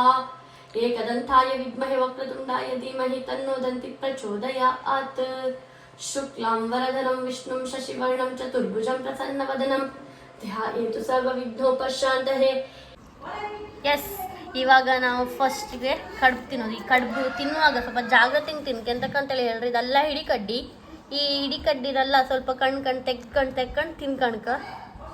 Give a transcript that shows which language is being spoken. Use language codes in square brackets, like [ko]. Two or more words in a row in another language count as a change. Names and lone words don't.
[sa] ಏಕದಂತಾಯ ವಿದ್ಮಹೆ ವಕ್ರತುಂಡಾಯ ಧೀಮಹಿ ತನ್ನೋ ದಂತಿ ಪ್ರಚೋದಯಾತ್. ಶುಕ್ಲಾಂ ವರದರಂ ವಿಷ್ಣುಂ ಶಶಿವರ್ಣಂ ಚತುರ್ಭುಜಂ ಪ್ರಸನ್ನವದನಂ ಧ್ಯಾಯೇತು ಸರ್ವವಿಘ್ನೋಪಶಾಂತಯೇ. [kn] ಎಸ್, ಇವಾಗ ನಾವು ಫಸ್ಟ್ಗೆ ಕಡುಬು ತಿನ್ನೋದು. ಈ ಕಡುಬು ತಿನ್ನುವಾಗ ಸ್ವಲ್ಪ ಜಾಗ್ರತೆ ತಿನ್ಕೆಂತಕ್ಕಂತೇಳಿ ಹೇಳ್ರಿ. ಇದೆಲ್ಲ ಹಿಡಿ ಕಡ್ಡಿ. ಈ ಹಿಡಿ ಕಡ್ಡಿನೆಲ್ಲ ಸ್ವಲ್ಪ ಕಣ್ ತೆಗ್ಕೊಂಡು ತಿನ್ಕಣ್ಕ